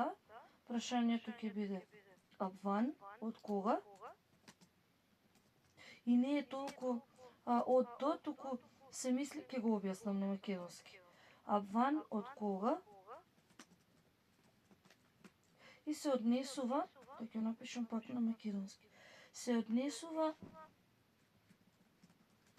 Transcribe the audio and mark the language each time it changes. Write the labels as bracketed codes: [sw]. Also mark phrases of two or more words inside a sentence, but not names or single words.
[mk] Прашањето ќе биде [de] ab wann, [mk] од кога? И не е толку од до, туку се мисли, ќе го објаснам на македонски. [de] Ab wann, [mk] од кога? И се однесува, да ќе напишам пак на македонски, се однесува